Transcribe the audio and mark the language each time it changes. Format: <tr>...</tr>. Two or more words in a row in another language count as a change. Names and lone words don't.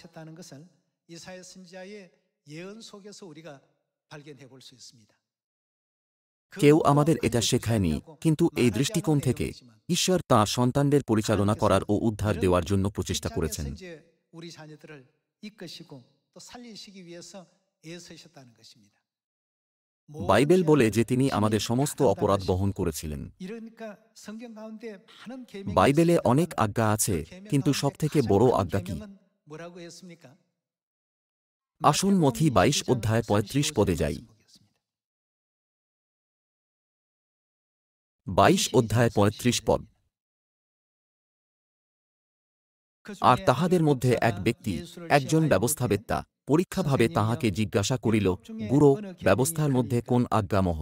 <bn>কেউ আমাদের এটা শেখায়নি, কিন্তু এই দৃষ্টিকোণ থেকে ঈশ্বর তাঁর সন্তানদের পরিচালনা করার ও উদ্ধার দেওয়ার জন্য প্রচেষ্টা করেছেন।</bn> <ko>이끄시고 또 살리시기 위해서 애쓰셨다는 것입니다.</ko> <bn>বাইবেল বলে যে তিনি আমাদের সমস্ত অপরাধ বহন করেছিলেন।</bn> <ko>이러니까 성경 가운데 많은 계명이</ko> <bn>বাইবেলে</bn> <ko>있습니다만</ko> <bn>অনেক আজ্ঞা আছে,</bn> <ko>그 계명</ko> <bn>কিন্তু</bn> <ko>가운데</ko> <bn>সবথেকে</bn> <ko>가장</ko> <bn>বড়</bn> <ko>큰</ko> <bn>আজ্ঞা কি?</bn> <ko>계명은 뭐라고 했습니까?</ko> <bn>আসুন মথি 22 অধ্যায় 35 পদে যাই। 22 অধ্যায় 35 পদ। আর তাহাদের মধ্যে এক ব্যক্তি, একজন ব্যবস্থাবেত্তা, পরীক্ষাভাবে তাহাকে জিজ্ঞাসা করিল, গুরু, ব্যবস্থার মধ্যে কোন আজ্ঞা মহৎ?</bn>